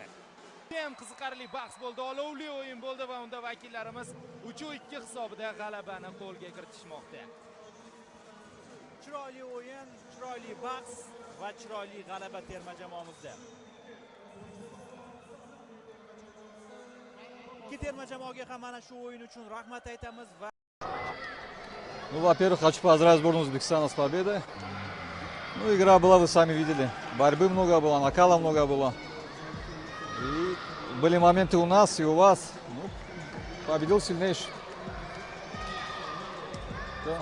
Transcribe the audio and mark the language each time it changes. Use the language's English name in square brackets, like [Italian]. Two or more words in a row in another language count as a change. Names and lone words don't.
[Uzbek] Ham qiziqarli bahs bo'ldi, olovli o'yin bo'ldi va unda vakillarimiz 3-2 hisobida g'alabani qo'lga kiritishmoqda. Chiroyli o'yin, chiroyli bahs va chiroyli g'alaba terma jamoamizda. Ikki terma jamoaga ham mana shu o'yin uchun rahmat aytamiz va [Russian] Ну, во-первых, хочу поздравить сборную Узбекистана с победой. Ну, игра была, вы сами видели. Борьбы много было, накала много было. И были моменты у нас и у вас. Ну, победил сильнейший. Да.